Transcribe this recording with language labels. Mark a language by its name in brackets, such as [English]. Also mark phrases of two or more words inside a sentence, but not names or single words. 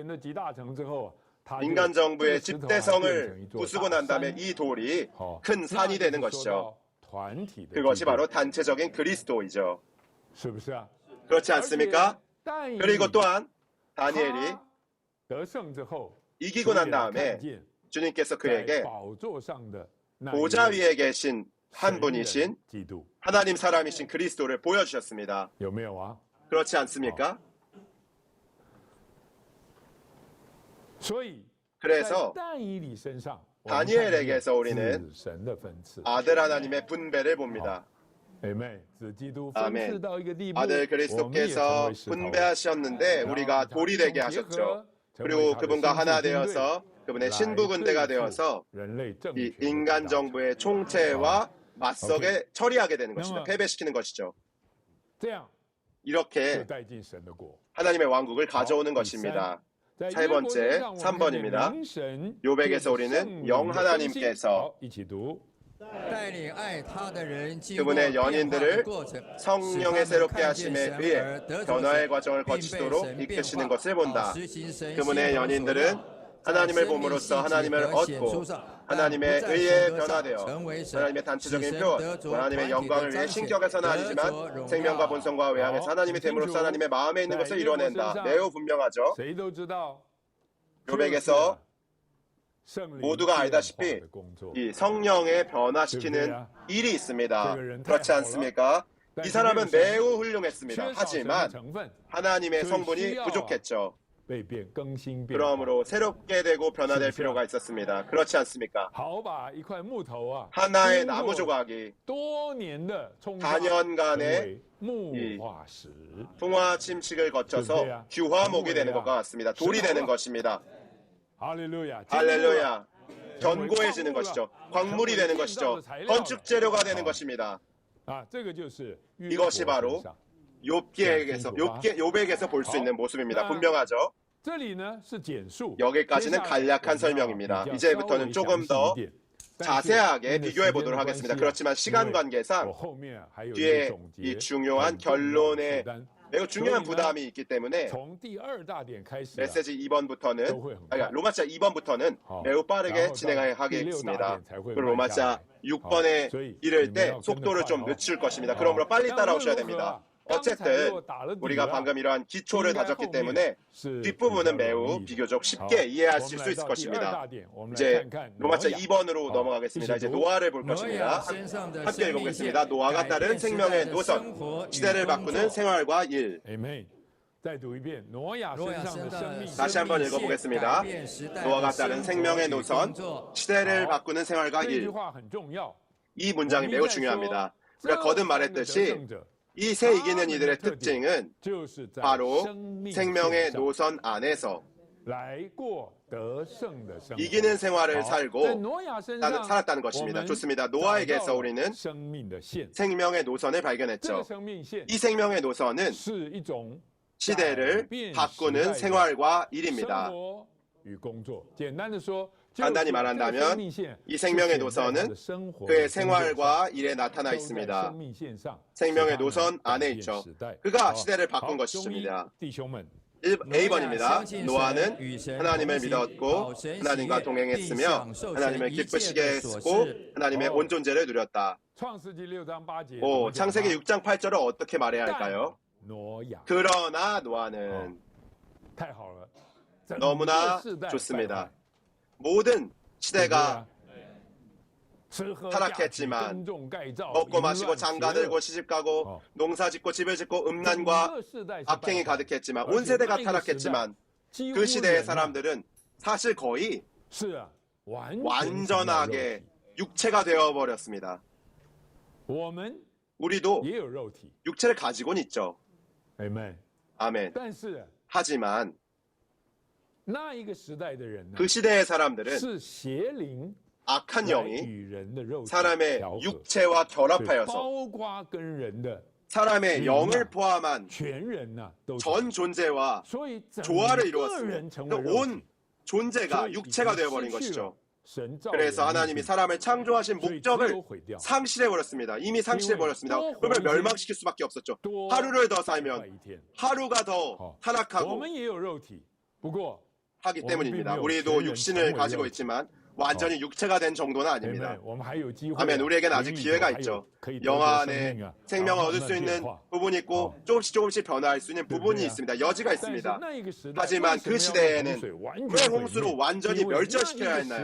[Korean] 인간 정부의 집대성을 부수고 난 다음에 이 돌이 큰 산이 되는 것이죠. 그것이 바로 단체적인 그리스도이죠. 그렇지 않습니까? 그리고 또한 다니엘이 이기고 난 다음에 주님께서 [Chinese] 在 [Korean] 그에게 [Chinese] 宝座上的那一 [Korean] 보좌 [Chinese] 位 [Korean] 위에 계신 한 [Chinese] 神人 [Korean] 분이신 [Chinese] 基督， [Korean] 하나님 사람이신 그리스도를 보여주셨습니다. [Chinese] 有没有啊？ [Korean] 그렇지 않습니까? [Chinese] 所以在 [Korean] 그래서 [Chinese] 但以理身上，我们看 [Korean] 다니엘에게서 [Chinese] 见 [Korean] 우리는 [Chinese] 子神的分赐。 [Korean] 아들 하나님의 분배를 봅니다. 아멘. [Chinese] 子基督 [Korean] 아멘. [Chinese] 分赐到一个地步， [Korean] 아들 [Chinese] 我们也成 [Korean] 그리스도께서 [Chinese] 为石头， [Korean] 분배하셨는데 우리가 돌이 되게 하셨죠. 그리고 그분과 하나 되어서 그분의 신부 군대가 되어서 [Chinese] 人类政 [Korean] 이 [Chinese] 权的 [Korean] 인간 [Chinese] 国家 [Korean] 정부의 총체와 맞서게 처리하게 되는 것이죠. 그러면- 패배시키는 것이죠. [Chinese] 这样就 [Korean] 이렇게 [Chinese] 带进神的国。 [Korean] 하나님의 왕국을 가져오는 것입니다. [Chinese] 在 [Korean] 세 [Chinese] 约伯 [Korean] 번째, [Chinese] 身上，我们看见 [Korean] 3번입니다. [Chinese] 灵神 [Korean] 요백에서 [Chinese] 借着 [Korean] 우리는 [Chinese] 圣灵 [Korean] 영 [Chinese] 的更新 [Korean] 하나님께서 [Chinese] 好，一起读。带领爱他的人经过 [Korean] 그분의 [Chinese] 变化的 [Korean] 연인들을 [Chinese] 过程， [Korean] 성령의 새롭게 [Chinese] 使他们看见 [Korean] 하심에 [Chinese] 神 [Korean] 의해 [Chinese] 而得着 [Korean] 변화의 [Chinese] 神， [Korean] 과정을 [Chinese] 并被 [Korean] 거치도록 [Chinese] 神变 [Korean] 이끄시는 [Chinese] 化， [Korean] 것을 본다. [Chinese] 好实行神 [Korean] 그분의 [Chinese] 心中所 [Korean] 연인들은 [Chinese] 要，在 [Korean] 하나님을 [Chinese] 生命 [Korean] 봄으로써 [Chinese] 性 [Korean] 하나님을 [Chinese] 和显出 [Korean] 얻고 [Chinese] 上， [Korean] 하나님의 [Chinese] 但不在 [Korean] 의에 [Chinese] 神格上 [Korean] 변화되어 [Chinese] 成为神， [Korean] 하나님의 [Chinese] 使 [Korean] 단체적인 [Chinese] 神 [Korean] 표현, [Chinese] 得着 [Korean] 하나님의 [Chinese] 团体 [Korean] 영광을 [Chinese] 的 [Korean] 위해 [Chinese] 彰显， [Korean] 신격에서는 [Chinese] 得 [Korean] 아니지만 [Chinese] 着荣 [Korean] 생명과 [Chinese] 耀。 [Korean] 본성과 외양에서 하나님이 됨으로써 하나님의 마음에 있는 것을 이뤄낸다. 매우 분명하죠. [Chinese] 谁都知道， [Korean] 요백에서 [Chinese] 圣灵 [Korean] 모두가 [Chinese] 变化 [Korean] 알다시피 [Chinese] 的工作。 [Korean] 이 성령의 변화시키는 일이 있습니다. 그렇지 않습니까? 이 사람은 매우 훌륭했습니다. [Chinese] 缺少神的 [Korean] 하지만 [Chinese] 成分， [Korean] 하나님의 성분이 부족했죠. [Chinese] 被变更新变化。 [Korean] 그러므로 새롭게 되고 변화될 필요가 있었습니다. 그렇지 않습니까? [Chinese] 好把一块木头啊， [Korean] 하나의 [Chinese] 经过 [Korean] 나무 조각이 [Chinese] 多年的冲刷 [Korean] 4년간의 [Chinese] 木化石， [Korean] 풍화 침식을 거쳐서 규화목이 되는 것과 같습니다. 돌이 되는 것입니다. 할렐루야. 할렐루야. 견고해지는 것이죠. 광물이 되는 것이죠. 건축 재료가 되는 것입니다. [Chinese] 啊，这个就是约伯 [Korean] 이것이 바로 [Chinese] 身上 [Korean] 요백에서 볼 수 있는 모습입니다. 분명하죠. [Chinese] 这里呢是简述， [Korean] 여기까지는 간략한 설명입니다. 이제부터는 조금 더 자세하게 비교해 보도록 하겠습니다. 그렇지만 시간 관계상 뒤에 이 중요한 결론에 매우 중요한 부담이 있기 때문에 [Chinese] 从第二大点开始啊， [Korean] 메시지 2번부터는 그러니까 로마자 2번부터는 매우 빠르게 진행하겠습니다. 그리고 로마자 6번에 이를 때 속도를 좀 늦출 것입니다. 그러므로 빨리 따라오셔야 됩니다. 어쨌든 우리가 방금 이러한 기초를 다졌기 때문에 뒷부분은 매우 비교적 쉽게 이해하실 수 있을 것입니다. 이제 로마자 2번으로 넘어가겠습니다. 이제 노아를 볼 [Chinese] 挪 [Korean] 것입니다. [Chinese] 亚身上的 [Korean] 함께 [Chinese] 生命 [Korean] 읽어보겠습니다. [Chinese] 线， [Korean] 노아가 [Chinese] 改 [Korean] 따른 [Chinese] 变时代 [Korean] 생명의 [Chinese] 的 [Korean] 노선, [Chinese] 生活与 [Korean] 시대를 [Chinese] 工 [Korean] 바꾸는 [Chinese] 作。 [Korean] 생활과 일. [Chinese] Amen. 再读一遍，挪亚挪身亚上身的上生的命 [Korean] 다시 [Chinese] 生 [Korean] 한번 [Chinese] 命线， [Korean] 읽어보겠습니다. [Chinese] 改变时代 [Korean] 노아가 [Chinese] 的 [Korean] 따른 [Chinese] 生活 [Korean] 생명의 [Chinese] 与 [Korean] 노선, [Chinese] 工作。 [Korean] 시대를 바꾸는 생활과 [Chinese] 这句 [Korean] 일. [Chinese] 话很重要。 [Korean] 이 문장이 매우 중요합니다. 우리가 거듭 말했듯이 이 세 이기는 이들의 특징은 [Chinese] 就是在 [Korean] 바로 [Chinese] 生命 [Korean] 생명의 [Chinese] 线上 [Korean] 노선 안에서 [Chinese] 来过得胜的生活。 [Korean] 이기는 생활을 [Chinese] 好在 [Korean] 살고 [Chinese] 挪亚身上 [Korean] 살았다는 것입니다. [Chinese] 我们 [Korean] 좋습니다. [Chinese] 找到 [Korean] 노아에게서 [Chinese] 了 [Korean] 우리는 [Chinese] 生命的线， [Korean] 생명의 노선을 [Chinese] 这个 [Korean] 발견했죠. [Chinese] 生命线 [Korean] 이 생명의 노선은 [Chinese] 是一种 [Korean] 시대를 [Chinese] 改变 [Korean] 바꾸는 [Chinese] 时代的 [Korean] 생활과 [Chinese] 生 [Korean] 일입니다. [Chinese] 活与工作。简单的说， [Korean] 간단히 [Chinese] 就是这个 [Korean] 말한다면 [Chinese] 生命线 [Korean] 이 생명의 [Chinese] 是显在他 [Korean] 노선은 [Chinese] 的生活 [Korean] 그의 [Chinese] 和工作上 [Korean] 생활과 일에 나타나 [Chinese] 都在 [Korean] 있습니다. [Chinese] 生命线上 [Korean] 생명의 [Chinese] 使他们 [Korean] 노선 [Chinese] 改 [Korean] 안에 [Chinese] 变 [Korean] 있죠. [Chinese] 时代 [Korean] 그가 [Chinese] 好 [Korean] 시대를 바꾼 [Chinese] 好 [Korean] 것입니다. [Chinese] 弟兄们， [Korean] A번입니다. [Chinese] 相信神 [Korean] 노아는 [Chinese] 与神 [Korean] 하나님을 [Chinese] 同行 [Korean] 믿었고 [Chinese] 讨神喜 [Korean] 하나님과 [Chinese] 悦 [Korean] 동행했으며 [Chinese] 并享受 [Korean] 하나님을 [Chinese] 神一切 [Korean] 기쁘시게 [Chinese] 的 [Korean] 했고 [Chinese] 所事。 [Korean] 하나님의 온 존재를 누렸다. [Chinese] 创世纪 6장 8节， [Korean] 오, 창세기 6장 8절을 어떻게 말해야 할까요? [Chinese] 挪亚 [Korean] 그러나 노아는 [Chinese] 太好了， [Korean] 너무나 [Chinese] 整个世代 [Korean] 좋습니다. 모든 [Chinese] 败坏 [Korean] 시대가 [Chinese] 吃喝 [Korean] 타락했지만 [Chinese] 耕种盖造 [Korean] 먹고 [Chinese] 淫 [Korean] 마시고 [Chinese] 乱 [Korean] 장가 [Chinese] 邪恶 [Korean] 들고 시집가고 농사 짓고 집을 짓고 음란과 [Chinese] 整个世代是 [Korean] 악행이 [Chinese] 败坏 [Korean] 가득했지만 온 세대가 타락했지만 [Chinese] 几乎 [Korean] 그 시대의 [Chinese] 人啊 [Korean] 사람들은 사실 거의 [Chinese] 是啊，完全 [Korean] 완전하게 육체가 되어버렸습니다. [Chinese] 我们 [Korean] 우리도 [Chinese] 也有肉体 [Korean] 육체를 가지고는 있죠. [Chinese] ，amen。 [Korean] 아멘. [Chinese] 但是 [Korean] 하지만 [Chinese] 那一个时代的人呢， [Korean] 그 시대의 사람들은 [Chinese] 是邪灵 [Korean] 악한 [Chinese] 来 [Korean] 영이 [Chinese] 与人的肉体 [Korean] 사람의 [Chinese] 调和， [Korean] 육체와 [Chinese] 所以 [Korean] 결합하여서 [Chinese] 包括跟人的 [Korean] 사람의 영을 포함한 [Chinese] 全人呐、都 [Korean] 전 존재와 [Chinese] 所以整 [Korean] 조화를 [Chinese] 个 [Korean] 이루었습니다. [Chinese] 人成为 [Korean] 그러니까 [Chinese] 肉 [Korean] 온 [Chinese] 体， [Korean] 존재가 [Chinese] 所以已经 [Korean] 육체가 [Chinese] 失 [Korean] 되어버린 [Chinese] 去了 [Korean] 것이죠. [Chinese] 神造 [Korean] 그래서 [Chinese] 人的 [Korean] 하나님이 [Chinese] 目的 [Korean] 사람을 창조하신 [Chinese] 所以只有 [Korean] 목적을 [Chinese] 毁掉， [Korean] 상실해버렸습니다. 이미 상실해버렸습니다. 또 그걸 혼이 멸망시킬 수밖에 없었죠. [Chinese] 多 [Korean] 하루를 더 [Chinese] 坏 [Korean] 살면 [Chinese] 一天。 [Korean] 하루가 더 [Chinese] 我 [Korean] 타락하고 [Chinese] 们也有肉体，不过 [Korean] 하기 어, 때문입니다. 비밀 우리도 없이 육신을 전부 가지고 이렇게. 있지만 완전히 육체가 된 정도는 아닙니다. 아멘. 아멘. 우리에게는 아직 기회가 있죠. 영화 안에 생명을 얻을 수 있는 부분이 있고 조금씩 변화할 수 있는 부분이 있습니다. 여지가 있습니다. 하지만 그 시대에는 왜 홍수로 완전히 멸절시켜야 했나요?